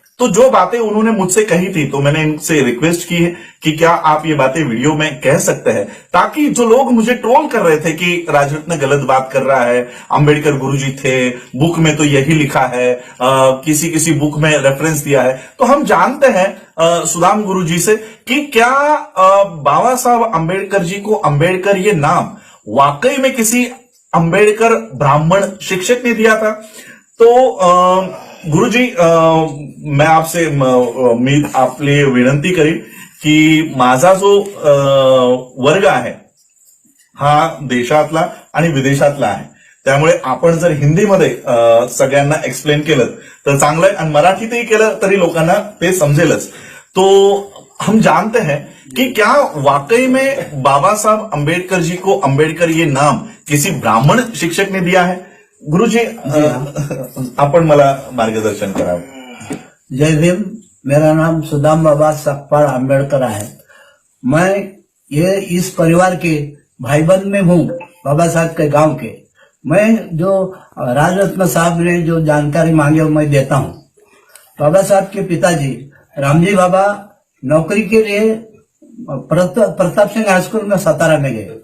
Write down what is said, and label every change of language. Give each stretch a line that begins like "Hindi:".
Hindi: तो जो बातें उन्होंने मुझसे कही थी, तो मैंने इनसे रिक्वेस्ट की है कि क्या आप ये बातें वीडियो में कह सकते हैं, ताकि जो लोग मुझे ट्रोल कर रहे थे कि राजरत्न गलत बात कर रहा है, अंबेडकर गुरुजी थे, बुक में तो यही लिखा है, किसी किसी बुक में रेफरेंस दिया है, तो हम जानते हैं सुदाम गुरुजी से कि क्या बाबा साहब अंबेडकर जी को अंबेडकर ये नाम वाकई में किसी अंबेडकर ब्राह्मण शिक्षक ने दिया था।
Marathi: तो गुरुजी,
Hindi: मैं आपसे
Marathi: आपले विनंती करीन की माझा जो वर्ग आहे हा देशातला आणि विदेशातला आहे, त्यामुळे आपण जर हिंदीमध्ये सगळ्यांना एक्सप्लेन केलं तर चांगलं आहे, आणि मराठीतही केलं तरी लोकांना ते समजेलच।
Hindi: तो हम जानते हैं कि क्या वाकई में बाबा साहब अंबेडकर जी को अंबेडकर ये नाम किसी ब्राह्मण शिक्षक ने दिया है?
Marathi: गुरुजी, आपण मला मार्गदर्शन करावं। जय भीम।
Hindi: मेरा नाम सुदाम बाबा सकपाल अंबेडकर है। मैं ये इस परिवार के भाईबंद में हूँ, बाबा साहब के गांव के। मैं जो राजरत्न साहब ने जो जानकारी मांगी वो मैं देता हूँ। बाबा साहब के पिताजी रामजी बाबा नौकरी के लिए प्रताप सिंह हाई स्कूल में सतारा में गए।